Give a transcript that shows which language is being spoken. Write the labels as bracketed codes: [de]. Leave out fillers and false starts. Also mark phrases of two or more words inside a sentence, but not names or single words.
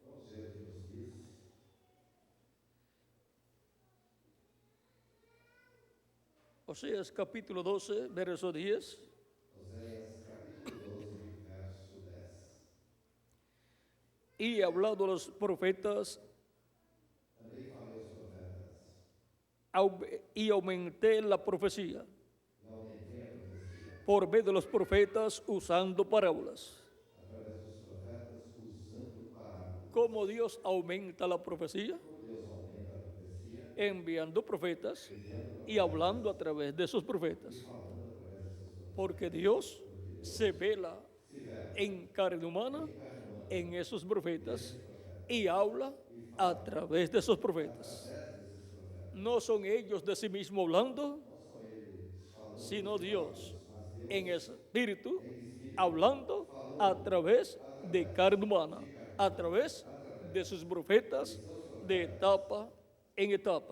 [es] Oseas capítulo 12, verso 10. [pt] Oséias capítulo 12, verso 10. [es] Y he hablado a los profetas [pt] Também falei aos profetas, [es] y aumenté la profecía [pt] e aumentei a profecia, [es] por medio de los profetas usando parábolas. [pt] através dos profetas, usando parábolas. [es] ¿Cómo Dios aumenta la profecía? [pt] Deus aumenta a profecia, [es] Enviando profetas y hablando a través de esos profetas. Porque Dios se vela en carne humana en esos profetas y habla a través de esos profetas. No son ellos de sí mismos hablando, sino Dios en espíritu hablando a través de carne humana, a través de sus profetas de etapa en etapa.